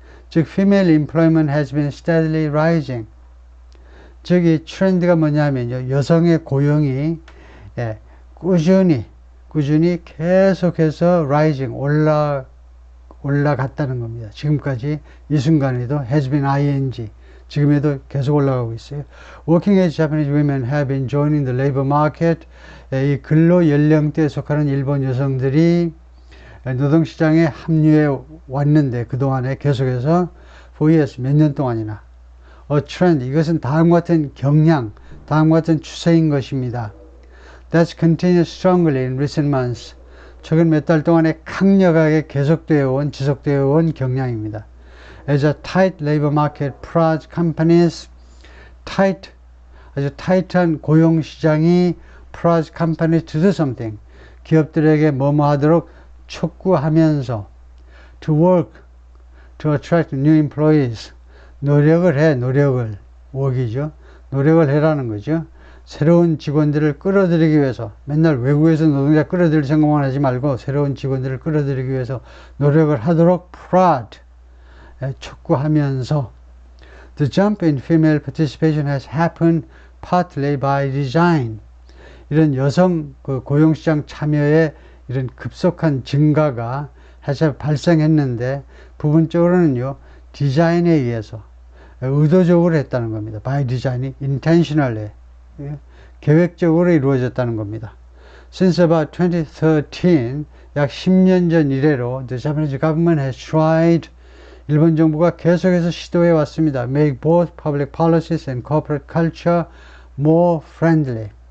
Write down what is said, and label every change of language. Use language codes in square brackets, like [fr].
[en] 즉, female employment has been steadily rising. [ko] 즉, 이 트렌드가 뭐냐면요, 여성의 고용이 꾸준히 계속해서 rising, 올라갔다는 겁니다. 지금까지 이 순간에도 [en] has been ing, [ko] 지금에도 계속 올라가고 있어요. [en] Working age Japanese women have been joining the labor market. [ko] 이 근로 연령대에 속하는 일본 여성들이 노동시장에 합류해 왔는데, 그동안에 계속해서 [en] for years, [ko] 몇 년 동안이나. [en] A trend, [ko] 이것은 다음과 같은 경향, 다음과 같은 추세인 것입니다. [en] That's continued strongly in recent months. [ko] 최근 몇 달 동안에 강력하게 지속되어 온 경향입니다. [en] As a tight labor market prods companies, 아주 타이트한 고용시장이 prods companies to do something, [ko] 기업들에게 뭐뭐 하도록 촉구하면서 [en] to work, to attract new employees, 노력을 work이죠. [ko] 노력을 해라는 거죠. 새로운 직원들을 끌어들이기 위해서, 맨날 외국에서 노동자 끌어들일 생각만 하지 말고 새로운 직원들을 끌어들이기 위해서 노력을 하도록 prod, 촉구하면서 [en] The jump in female participation has happened partly by design. [ko] 이런 여성 그 고용시장 참여의 이런 급속한 증가가 사실 발생했는데 부분적으로는요 디자인에 의해서 의도적으로 했다는 겁니다. by design, intentionally 계획적으로 이루어졌다는 겁니다. [en] Since about 2013, [ko] 약 10년 전 이래로 [en] the Japanese government has tried, [ko] 일본 정부가 계속해서 시도해 왔습니다. [en] Make both public policies and corporate culture more friendly.